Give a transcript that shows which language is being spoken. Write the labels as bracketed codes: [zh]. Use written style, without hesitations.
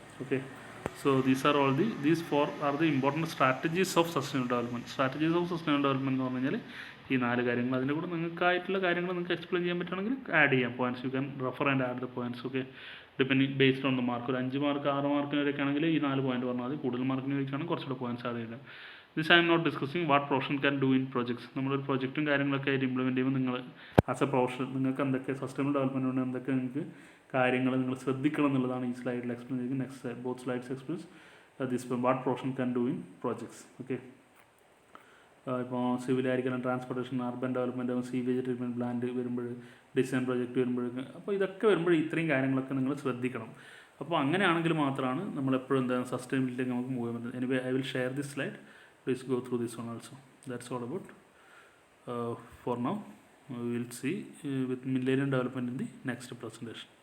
[en] Okay, so these four are the important strategies of sustainable development. [ml] Strategies of sustainable development എന്ന് പറഞ്ഞു കഴിഞ്ഞാൽ ഈ 4 കാര്യങ്ങൾ. അതിൻ്റെ കൂടെ നിങ്ങൾക്കായിട്ടുള്ള കാര്യങ്ങൾ നിങ്ങൾക്ക് എക്സ്പ്ലെയിൻ ചെയ്യാൻ പറ്റുകയാണെങ്കിൽ ആഡ് ചെയ്യാം points. [en] You can refer and add the points. Okay, depending based on the mark. [ml] ഒരു 5 മാർക്ക് 6 മാർക്കിന് വരെയൊക്കെ ആണെങ്കിൽ ഈ 4 പോയിന്റ് പറഞ്ഞാൽ മതി. കൂടുതൽ മാർക്കിന് വരെയൊക്കെയാണെങ്കിൽ കുറച്ചുകൂടെ പോയിന്റ്സ് ആഡ് ചെയ്യാം. [en] This I'm not discussing what profession can do in projects. [ml] നമ്മളൊരു പ്രൊജക്റ്റും കാര്യങ്ങളൊക്കെ ആയിട്ട് ഇംപ്ലിമെൻറ്റ് ചെയ്യുമ്പോൾ നിങ്ങൾ ആസ് എ പ്രൊഫഷൻ നിങ്ങൾക്ക് എന്തൊക്കെ സസ്റ്റൈനബിൾ ഡെവലപ്മെൻറ്റ് കൊണ്ട് എന്തൊക്കെ നിങ്ങൾക്ക് കാര്യങ്ങൾ നിങ്ങൾ ശ്രദ്ധിക്കണം എന്നുള്ളതാണ് ഈ സ്ലൈഡിൽ എക്സ്പ്ലെയിൻ ചെയ്യുന്നത്. [en] Next both slides explains this what profession can do in projects. [ml] Okay, ഇപ്പോൾ സിവിലായിരിക്കണം, transportation, urban development, sewage treatment plant വരുമ്പോൾ, ഡിസൈൻ പ്രോജക്റ്റ് വരുമ്പോഴേക്കും, അപ്പോൾ ഇതൊക്കെ വരുമ്പോൾ ഇത്രയും കാര്യങ്ങളൊക്കെ നിങ്ങൾ ശ്രദ്ധിക്കണം. അപ്പോൾ അങ്ങനെയാണെങ്കിൽ മാത്രമാണ് നമ്മളെപ്പോഴും എന്താണ് സസ്റ്റൈനബിലിറ്റിക്ക് നമുക്ക് മൂവ് ചെയ്യാൻ പറ്റുന്നത്. [en] Anyway I will share this slide. Please go through this one also. That's all about for now. We will see with millennium development in the next presentation.